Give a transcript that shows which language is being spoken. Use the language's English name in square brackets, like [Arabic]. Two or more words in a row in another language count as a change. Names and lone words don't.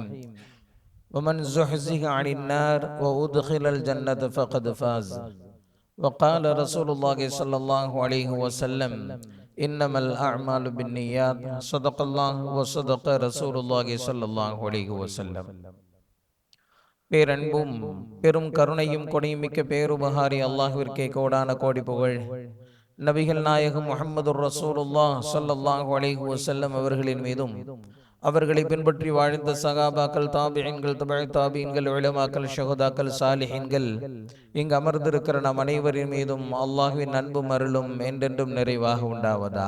[Arabic] ومن زحزح عن النار وأدخل الجنة فقد فاز. وقال رسول الله صلى الله عليه وسلم: إنما الأعمال بالنيات. صدق الله وصدق رسول الله صلى الله عليه وسلم. [Tamil] பேரன்பும் பெரும் கருணையும் கொடையுமிக்க பேருபகாரி அல்லாஹ்விற்கே கோடான கோடி புகழ். நபிகள் நாயகம் [Arabic] محمد رسول الله صلى الله عليه وسلم [Tamil] அவர்களின் மீதும், அவர்களை பின்பற்றி வாழ்ந்த சகாபாக்கள், தாபிஈன்கள், தபஅ தாபிஈன்கள், உலமாக்கள், ஷஹதாக்கள், சாலிஹீன்கள், இங்கு அமர்ந்திருக்கிற நம் அனைவரின் மீதும் அல்லாஹ்வின் அன்பும் அருளும் என்றென்றும் நிறைவாக உண்டாவதாக.